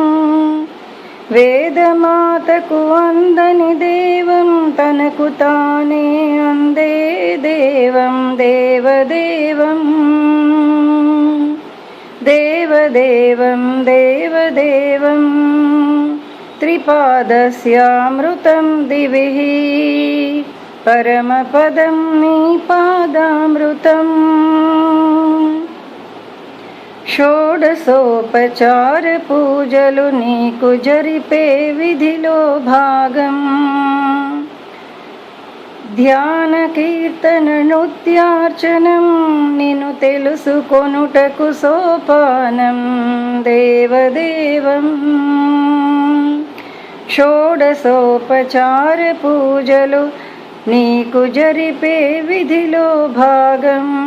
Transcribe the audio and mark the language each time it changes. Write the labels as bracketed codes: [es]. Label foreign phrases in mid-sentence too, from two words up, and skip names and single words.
[te] వేదమాతకు అందని దేవం తనకు తానే అందే దేవం దేవదేవం [sa] देवदेवं देवदेवं त्रिपादस्यामृतं दिविः परमपदं निपादामृतम् [te] షోడశోపచార పూజలు నీకు జరిపే విధిలో భాగం ధ్యాన కీర్తన నృత్యార్చనం నిన్ను తెలుసుకొనుటకు సోపానం దేవదేవం షోడశోపచార పూజలు నీకు జరిపే విధిలో భాగం